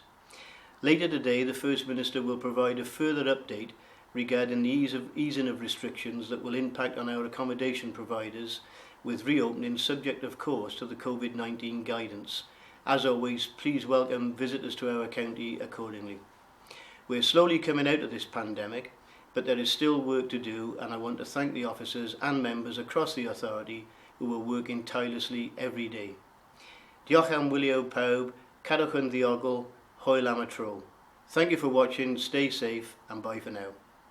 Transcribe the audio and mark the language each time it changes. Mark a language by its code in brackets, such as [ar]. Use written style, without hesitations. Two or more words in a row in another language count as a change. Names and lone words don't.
[en] Later today, the First Minister will provide a further update regarding the easing of restrictions that will impact on our accommodation providers, with reopening subject, of course, to the COVID-19 guidance. As always, please welcome visitors to our county accordingly. We're slowly coming out of this pandemic, but there is still work to do, and I want to thank the officers and members across the authority who are working tirelessly every day. [cy] Diolch am wylio pawb, cadwch yn ddiogel, hwyl am y tro. [en] Thank you for watching, stay safe, and bye for now.